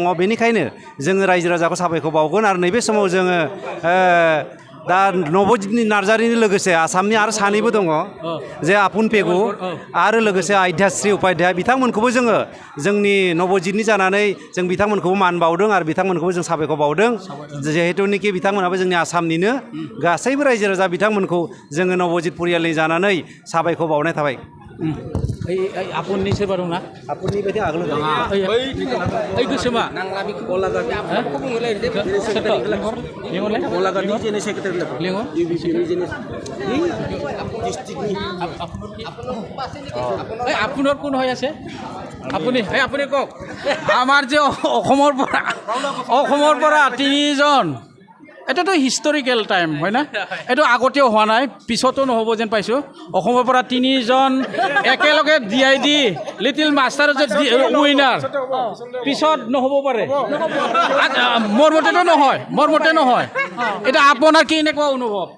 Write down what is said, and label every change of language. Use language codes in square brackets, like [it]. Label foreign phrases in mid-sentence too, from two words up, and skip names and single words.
[brx] बेनिखायनो जोङो रायजो राजाखौ साबायखर बावगोन आरो नैबे समाव जोङो दा नबजित नार्जारिनि लोगोसे आसामनि आरो सानैबो दङ जे आपुन पेगु आरो लोगोसे आध्यास्री उपाध्याय बिथांमोनखौबो जोङो जोंनि नबजितनि जानानै जों बिथांमोनखौबो मान बावदों आरो बिथांमोनखौबो जों साबायखर बावदों। जिहेतुनिखि बिथांमोनाबो जोंनि आसामनिनो गासैबो रायजो राजा बिथांमोनखौ जोङो नबजित परियालनि जानानै साबायखर बावनाय थाबाय। আপুনি सोरबा दंना আপুনি बायदि आगोल ओइ गोसोमा [as] আপোনাৰ কোন হৈ আছে আপুনি আপুনি কওক আমাৰ যে অসমৰ পৰা তিনিজন এটাতো [en] historical time [as] হয় না এইটো আগতেও হোৱা নাই পিছতো নহ'ব যেন পাইছোঁ অসমৰ পৰা তিনিজন একেলগে DID লিটিল মাষ্টাৰ যে উইনাৰ পিছত নহ'ব পাৰে মোৰ মতে নহয় এটা আপোনাৰ কি এনেকুৱা অনুভৱ